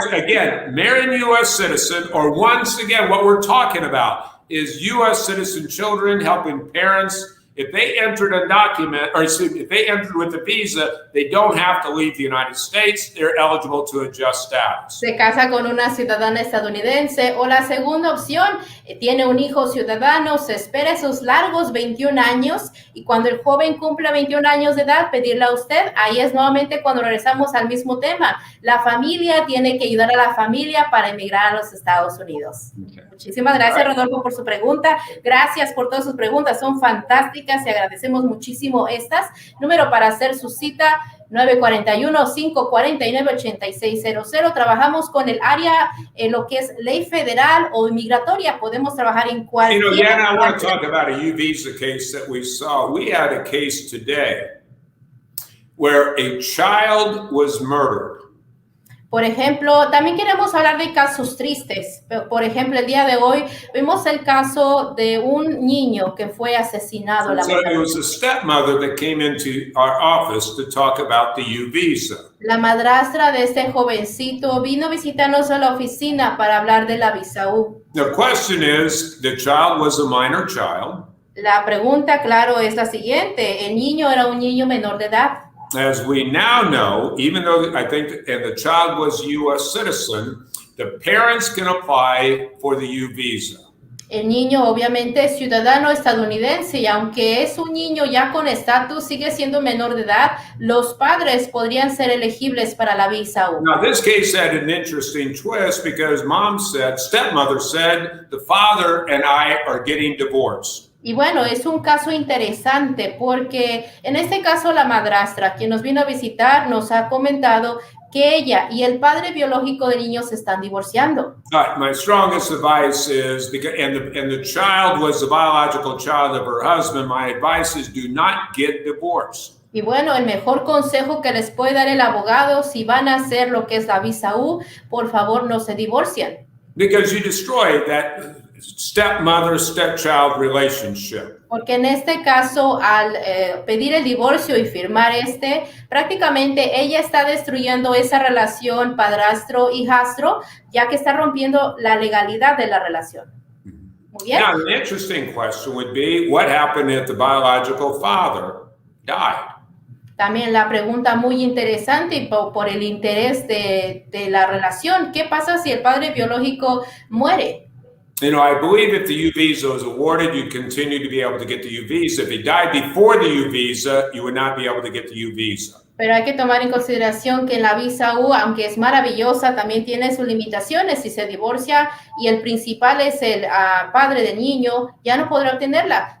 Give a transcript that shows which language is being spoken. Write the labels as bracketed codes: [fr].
[en] Again, marry a U.S. citizen, or once again, what we're talking about is U.S. citizen children helping parents if they entered undocumented, or excuse me, if they entered with a visa, they don't have to leave the United States. They're eligible to adjust status. [es] Se casa con una ciudadana estadounidense, o la segunda opción, tiene un hijo ciudadano, se espera esos largos 21 años y cuando el joven cumpla 21 años de edad, pedirle a usted, ahí es nuevamente cuando regresamos al mismo tema. La familia tiene que ayudar a la familia para emigrar a los Estados Unidos. [en] Okay. [es] Muchísimas gracias, Rodolfo, por su pregunta. Gracias por todas sus preguntas, son fantásticas y agradecemos muchísimo estas. Número para hacer su cita, 941-549-8600. Trabajamos con el área, lo que es ley federal o inmigratoria. Podemos trabajar en cualquier... [en] I want to talk about a U visa case that we saw. We had a case today where a child was murdered. [es] Por ejemplo, también queremos hablar de casos tristes. Por ejemplo, el día de hoy vimos el caso de un niño que fue asesinado. [en] So it was a stepmother that came into our office to talk about the U visa. [es] La madrastra de este jovencito vino a visitarnos a la oficina para hablar de la visa U. [en] The question is, the child was a minor child. [es] La pregunta, claro, es la siguiente. El niño era un niño menor de edad. [en] As we now know, even though I think and the child was U.S. citizen, the parents can apply for the U visa. [es] El niño obviamente es ciudadano estadounidense y aunque es un niño ya con estatus, sigue siendo menor de edad, los padres podrían ser elegibles para la visa U. [en] Now this case had an interesting twist because stepmother said, the father and I are getting divorced. [es] Y bueno, es un caso interesante porque en este caso la madrastra, quien nos vino a visitar, nos ha comentado que ella y el padre biológico del niño se están divorciando. [en] My strongest advice is, and the child was the biological child of her husband, my advice is do not get divorced. [es] Y bueno, el mejor consejo que les puede dar el abogado, si van a hacer lo que es la visa U, por favor no se divorcien. [en] Because you destroy that stepmother-stepchild relationship. [es] Porque en este caso, al pedir el divorcio y firmar prácticamente ella está destruyendo esa relación padrastro-hijastro, ya que está rompiendo la legalidad de la relación. Muy bien. [en] Now, an interesting question would be, what happened if the biological father died? [es] También la pregunta muy interesante y por el interés de la relación, ¿qué pasa si el padre biológico muere? [en] You know, I believe if the U visa is awarded, you continue to be able to get the U visa. If he died before the U visa, you would not be able to get the U visa. [es] Pero hay que tomar en consideración que la visa U, aunque es maravillosa, también tiene sus limitaciones. Si se divorcia y el principal es el padre del niño, ya no podrá obtenerla.